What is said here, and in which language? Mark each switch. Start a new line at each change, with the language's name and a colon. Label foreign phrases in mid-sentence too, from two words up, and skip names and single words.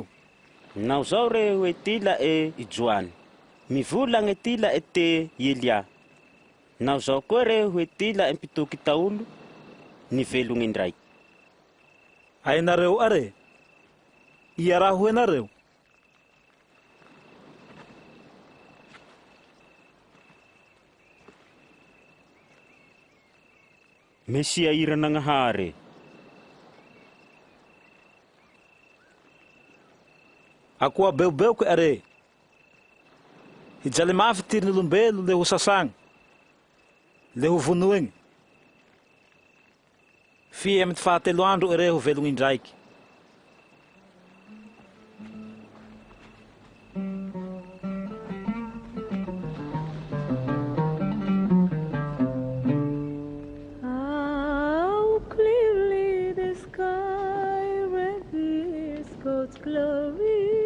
Malagasy: Nao zao re hoe tila e ijoany. Mivolagna tila e te Elia. Nao zao koa re hoe tila e mpitoky taolo ny velogny indray. Ainareo are. Iaraho enareo. Mesia Iranagnahary. Ako abeu ko are. Hijaly mafy tirin'olombelo le ho sasagny. Le ho vonoigny. Fia amin'ny fahatelo andro ere ho velogny indraiky.
English: How clearly the sky reveals God's glory.